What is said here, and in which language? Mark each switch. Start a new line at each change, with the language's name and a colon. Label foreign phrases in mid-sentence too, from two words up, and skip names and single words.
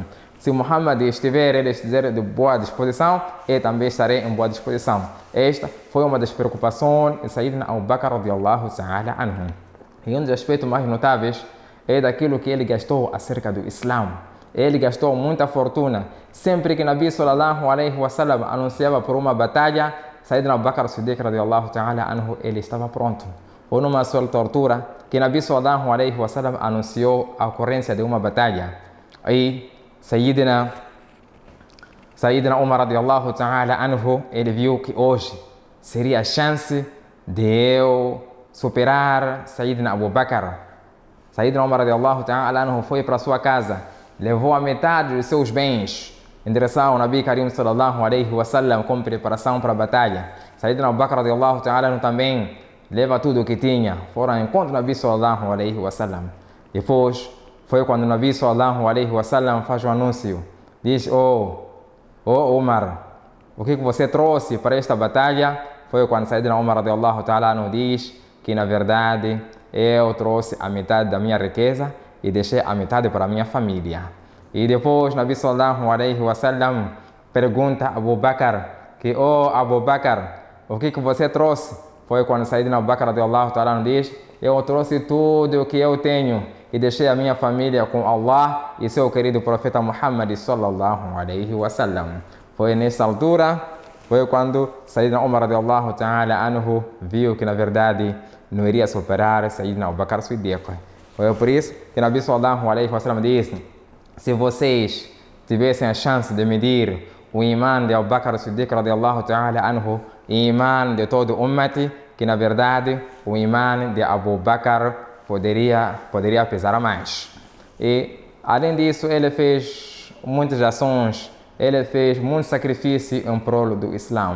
Portuguese: Se Muhammad ele estiver de boa disposição, eu também estarei em boa disposição. Esta foi uma das preocupações de Sayyidina Abu Bakr
Arabic: رضي الله تعالى عنه.
Portuguese: E um dos aspectos mais notáveis é daquilo que ele gastou acerca do Islã. Ele gastou muita fortuna. Sempre que
Arabic: نبي صلى الله عليه وسلم
Portuguese: anunciava por uma batalha, Sayyidina Abu Bakr Siddiq
Arabic: رضي الله تعالى عنه,
Portuguese: ele estava pronto. Ou numa certa altura, que
Arabic: نبي صلى الله عليه وسلم
Portuguese: anunciou a ocorrência de uma batalha. Aí, Sayyidina Umar
Arabic: رضي الله تعالى عنه,
Portuguese: ele viu que hoje seria a chance de eu superar Sayyidina Abu Bakr. Sayyidina Umar
Arabic: رضي الله تعالى عنه
Portuguese: foi para sua casa, levou a metade de seus bens em direção ao
Arabic: نبي كريم صلى الله عليه وسلم
Portuguese: como preparação para a batalha. Sayyidina Abu Bakr
Arabic: رضي الله تعالى عنه
Portuguese: também leva tudo o que tinha, foram ao encontro do
Arabic: نبي صلى الله عليه وسلم.
Portuguese: Depois foi quando o
Arabic: نبي صلى الله عليه وسلم
Portuguese: faz o anúncio, diz: Umar, o que você trouxe para esta batalha? Foi quando Sayyidina Umar
Arabic: رضي الله تعالى عنه
Portuguese: diz que na verdade eu trouxe a metade da minha riqueza e deixei a metade para a minha família. E depois
Arabic: نبي صلى الله عليه وسلم
Portuguese: pergunta a Abu Bakr que: Abu Bakr, o que você trouxe? Foi quando Sayyidina Abu Bakr
Arabic: رضي الله تعالى عنه
Portuguese: diz: eu trouxe tudo o que eu tenho e deixei a minha família com Allah e seu querido profeta Muhammad
Arabic: صلى الله عليه وسلم.
Portuguese: Foi nessa altura, foi quando Sayyidina Umar
Arabic: رضي الله تعالى عنه
Portuguese: viu que na verdade não iria superar Sayyidina Abu Bakr Siddiq. Foi por isso que
Arabic: نبي صلى الله عليه وسلم
Portuguese: disse: se vocês tivessem a chance de medir o imã de Abu Bakr Siddiq
Arabic: رضي الله تعالى عنه
Portuguese: e o imã de todo o ummati, que na verdade o imã de Abu Bakr poderia pesar mais. E além disso, ele fez muitas ações, ele fez muito sacrifício em prol do Islã.